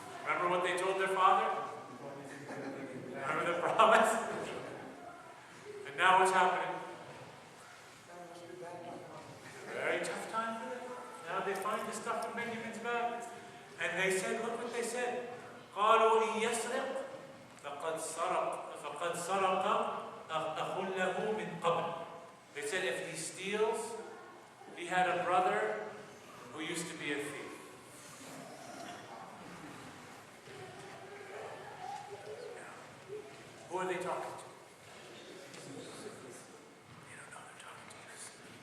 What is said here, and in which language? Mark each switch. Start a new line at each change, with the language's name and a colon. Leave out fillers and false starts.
English: Remember what they told their father? Remember the promise? And now what's happening? Very tough time for them. Now they find the stuff in Benjamin's bag. And they said, look what they said.
Arabic: قالوا إن يسرق فقد سرق أخ له من قبل.
English: They said if he steals, he had a brother who used to be a thief. Who are they talking to? They don't know they're talking to Yusuf.